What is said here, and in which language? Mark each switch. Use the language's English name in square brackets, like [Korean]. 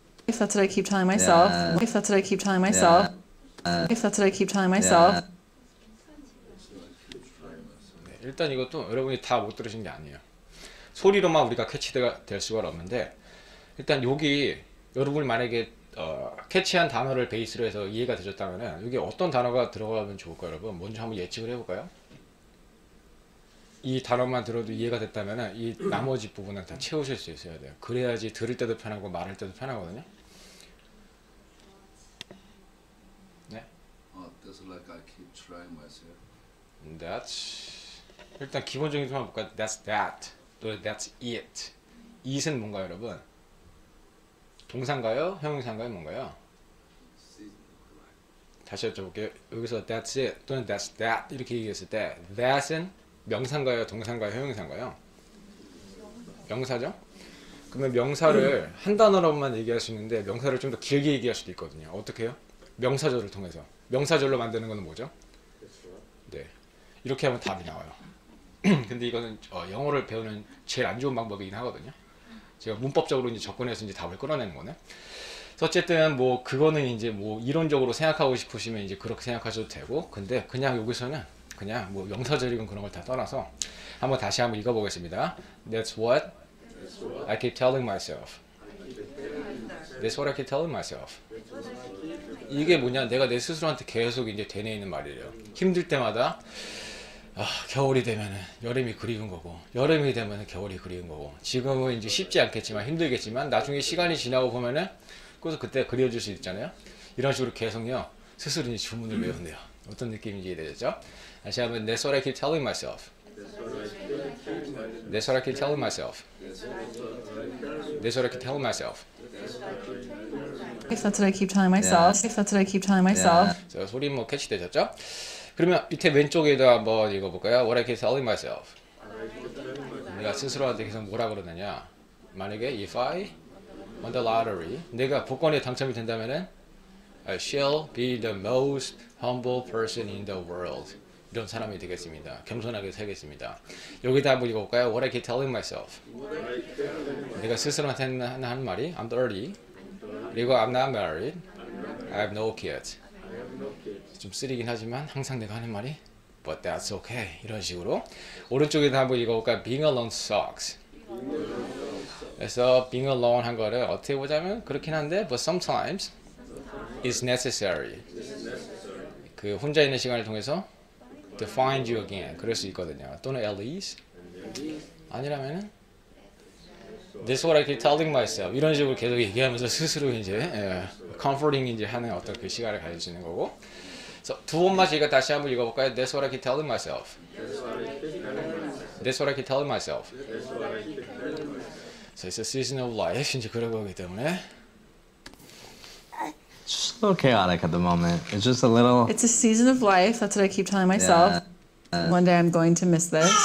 [English] If that's what I keep telling myself. Yeah. If that's what I keep telling myself. If that's what I keep telling myself. [Korean] 네, 일단 이것도 여러분이 다 못 들으신 게 아니에요. 소리로만 우리가 캐치가 될 수가 없는데, 일단 여기 여러분이 만약에 캐치한 단어를 베이스로 해서 이해가 되셨다면 여기 어떤 단어가 들어가면 좋을까요, 여러분? 먼저 한번 예측을 해볼까요? 이 단어만 들어도 이해가 됐다면 이 나머지 부분은 다 채우실 수 있어야 돼요. 그래야지 들을 때도 편하고 말할 때도 편하거든요. 네. [English] That's like I keep trying myself. That's. [Korean] 일단 기본적인 소만 볼까요? [English] That's that. [Korean] 또 [English] that's it. [Korean] it은 뭔가요, 여러분? 동사인가요? 형용사인가요? 뭔가요? 다시 여쭤볼게요. 여기서 [English] that's it [Korean] 또는 [English] that's that [Korean] 이렇게 얘기했을 때 that은 명사인가요? 동사인가요? 형용사인가요? 명사죠? 그러면 명사를 한 단어로만 얘기할 수 있는데 명사를 좀 더 길게 얘기할 수도 있거든요. 어떻게 해요? 명사절을 통해서. 명사절로 만드는 거는 뭐죠? 네, 이렇게 하면 답이 나와요. 근데 이거는 영어를 배우는 제일 안 좋은 방법이긴 하거든요. 제가 문법적으로 이제 접근해서 이제 답을 끌어내는 거네. 그래서 어쨌든 뭐 그거는 이제 뭐 이론적으로 생각하고 싶으시면 이제 그렇게 생각하셔도 되고, 근데 그냥 여기서는 그냥 뭐 명사절이건 그런 걸 다 떠나서 한번 다시 한번 읽어보겠습니다. [English] That's what I keep telling myself. That's what I keep telling myself. [Korean] 이게 뭐냐, 내가 내 스스로한테 계속 이제 되뇌이는 말이래요. 힘들 때마다 겨울이 되면은 여름이 그리운 거고, 여름이 되면은 겨울이 그리운 거고, 지금은 이제 쉽지 않겠지만 힘들겠지만 나중에 시간이 지나고 보면은 그래서 그때 그려질 수 있잖아요. 이런 식으로 계속요 스스로 이제 주문을 외운대요. 어떤 느낌인지 이해되죠? 다시 한번 [English] That's what I keep telling myself. That's what I keep telling myself. That's what I keep telling myself. If that's what I keep telling myself. If that's what I keep telling myself. [Korean] 자, 소리 뭐 캐치되셨죠? 그러면 밑에 왼쪽에도 한번 읽어볼까요? [English] What I keep telling myself. [Korean] 내가 스스로한테 계속 뭐라 그러느냐? [English] 만약에 if I won the lottery, [Korean] 내가 복권에 당첨이 된다면은 [English] I shall be the most humble person in the world. [Korean] 이런 사람이 되겠습니다. 겸손하게 살겠습니다. 여기다 한번 읽어볼까요? [English] What I keep telling myself. [Korean] 내가 스스로한테 하는 말이 [English] I'm 30. 그리고 I'm not married. I have no kids. [Korean] 좀 쓰리긴 하지만 항상 내가 하는 말이 [English] But that's okay. [Korean] 이런 식으로. 오른쪽에도 한번 읽어볼까요? [English] Being alone sucks. [Korean] 그래서 being alone 한 거를 어떻게 보자면 그렇긴 한데 [English] But sometimes it's necessary. [Korean] 그 혼자 있는 시간을 통해서 [English] to find you again. [Korean] 그럴 수 있거든요. 또는 [English] at least. [Korean] 아니라면은 [English] This is what I keep telling myself. [Korean] 이런 식으로 계속 얘기하면서 스스로 이제 comforting 이제 하는 어떤 그 시간을 가질 수 있는 거고. 그래서 두 번만 제가 다시 한번 읽어볼까요? [English] That's what I keep telling myself. That's what I keep telling myself. So it's a season of life. [Korean] 이제 그런 거기 때문에. [English] It's just a little chaotic at the moment. It's just a little. It's a season of life. That's what I keep telling myself. One day I'm going to miss this.